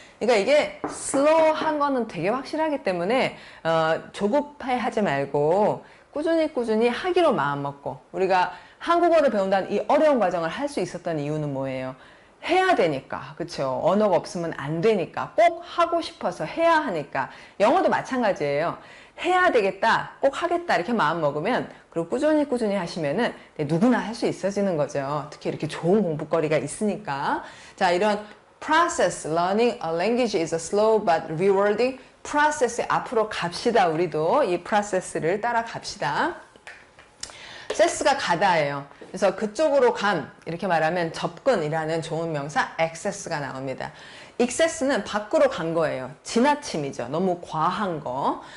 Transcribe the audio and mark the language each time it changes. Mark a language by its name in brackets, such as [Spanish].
[Korean] 그러니까 이게 슬로우한 거는 되게 확실하기 때문에 조급해 하지 말고 꾸준히 하기로 마음먹고 우리가 한국어를 배운다는 이 어려운 과정을 할 수 있었던 이유는 뭐예요? 해야 되니까. 그쵸? 언어가 없으면 안 되니까. 꼭 하고 싶어서 해야 하니까. 영어도 마찬가지예요. 해야 되겠다. 꼭 하겠다. 이렇게 마음 먹으면 그리고 꾸준히 하시면은 누구나 할 수 있어지는 거죠. 특히 이렇게 좋은 공부거리가 있으니까. [English] 자, 이런 process, learning a language is a slow but rewarding process. [Korean] 앞으로 갑시다. 우리도 이 process를 따라 갑시다. access가 가다예요. 그래서 그쪽으로 이렇게 말하면 접근이라는 좋은 명사 access가 나옵니다. excess는 밖으로 간 거예요. 지나침이죠. 너무 과한 거.